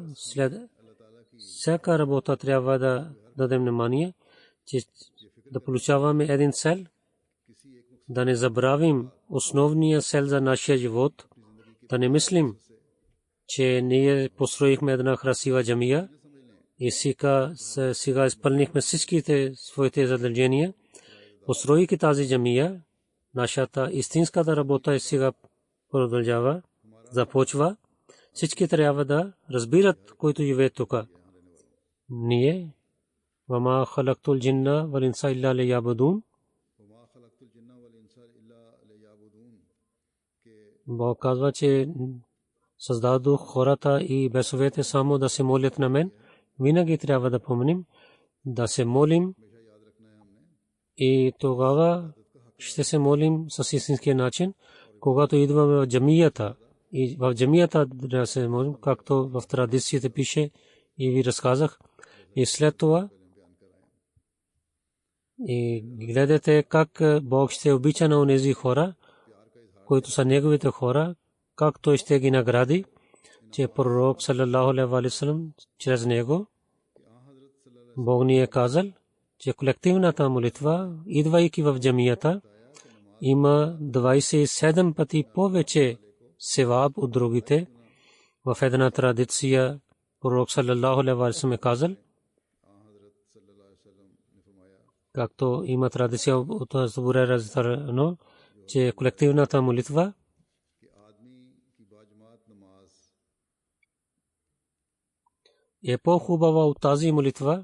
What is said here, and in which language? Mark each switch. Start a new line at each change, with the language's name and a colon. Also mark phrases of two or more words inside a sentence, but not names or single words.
Bulgarian: След всяка работа трябва да дадем внимание, че да получаваме един цел, да не забравим основния цел за нашия живот, да не мислим, че ние построихме една красива джамия и сега изпълнихме всичките своите задължения. Построейки тази джамия, нашата истинската работа сега продължава, започва. Всички трябва да разбират, които живеят тук.
Arabic: Ние وما خلقت الجن والإنس إلا ليعبدون.
Bulgarian: Бог казва, че създадох хората и бесовете само да се молят на мен. Винаги трябва да помним да се молим и тогава ще се молим с истинския начин, когато идваме в джамията. И в джамията да се молим, както в традициите пише и ви разказах. И след това и гледате как Бог ще обича на онези хора, които са неговите хора, как той ще ги награди, че пророк
Arabic: صلى الله عليه وسلم
Bulgarian: чрез него Бог ни е казал, че колективната молитва, идвайки в джамията, има 27 пъти повече севаб от другите. В една традиция пророк
Arabic: صلى الله عليه وسلم
Bulgarian: е казал, както има традиция от Абу Хурайра разказано, но че колективната молитва е по-хубава от тази молитва.